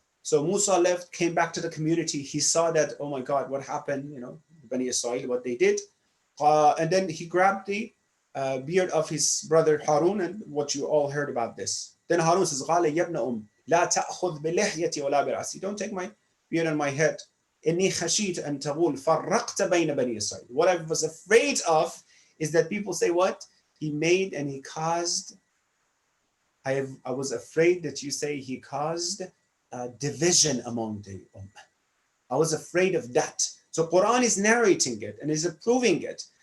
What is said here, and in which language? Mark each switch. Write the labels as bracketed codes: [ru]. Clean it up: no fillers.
[en] So Musa left, came back to the community. He saw that, oh my God, what happened? Bani Israel, what they did. And then he grabbed the beard of his brother Harun, and what you all heard about this. [ar] Then Harun says, لا تأخذ بلحيتي ولا برأسي. [en] Don't take my beard on my head. [ar] إني خشيت أن تقول فرقت بين بني إسرائيل. [en] What I was afraid of is that people say what? He made and he caused. I was afraid that you say he caused division among the ummah. I was afraid of that. So Quran is narrating it and is approving it.